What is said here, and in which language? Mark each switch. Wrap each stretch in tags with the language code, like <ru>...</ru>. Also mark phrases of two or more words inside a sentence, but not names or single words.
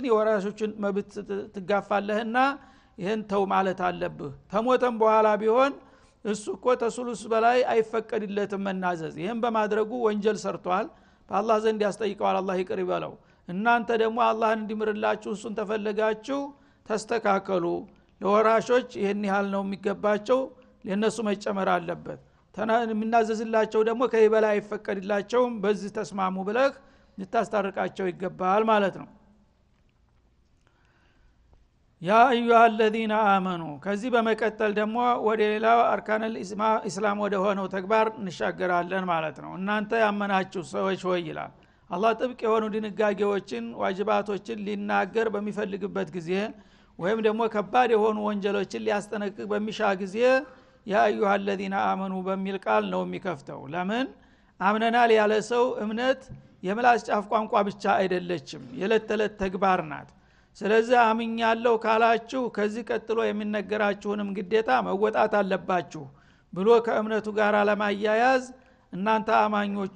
<am>የወራሾችን መብት ትጋፋለህና ይሄን ተው ማለት አለብህ ተሞተም በኋላ ቢሆን እሱ እኮ ተثሉث በላይ አይፈቀድለትም መናዘዝ ይሄን በማድረጉ ወንጀል ሰርቷል በአላህ ዘንድ ያስጠይቀዋል አላህ ይቅር ይበለው እናንተ ደግሞ አላህን እንዲምርላችሁ እሱን ተፈለጋችሁ ተስተካከሉ ለወራሾች ይሄን ያህል ነው የሚገባቸው ለነሱ መጨመር አለበት ምናዘዝላቸው ደግሞ ከይበላ አይፈቀድላቸውም በዚህ ተስማሙ ብለህ ልታስታርቃቸው ይገባል ማለት ነው</am> <ar>يا أيها الذين آمنوا</ar> <am>ከዚህ በመቀጠል ደግሞ ወደ ሌላው</am> <ar>أركان الإسلام</ar> <am>ወደ ሆነው ተግባር እንሻገራለን ማለት ነው እናንተ ያመናችሁ ሰዎች ሆይ ይላል አላህ ጥብቅ የሆኑ ድንጋጌዎችን ዋጅባቶችን ሊናገር በሚፈልግበት ጊዜ ወይም ደግሞ ከባድ የሆኑ ወንጀሎችን ሊያስጠነቅቅ በሚሻ ጊዜ</am> <ar>يا أيها الذين آمنوا</ar> <am>በሚል ቃል ነው የሚከፍተው ለምን አምነናል ያለ ሰው እምነት የምላስ ጫፍ ቋንቋ ብቻ አይደለችም የለት ተለት ተግባር ናት ስለዚህ አምኛለሁ ካላችሁ ከዚህ ቀጥሎ የሚነገራችሁንም ግዴታ መወጣት አለባችሁ ብሎ ከእምነቱ ጋር ለማያያዝ እናንተ አማኞች</am>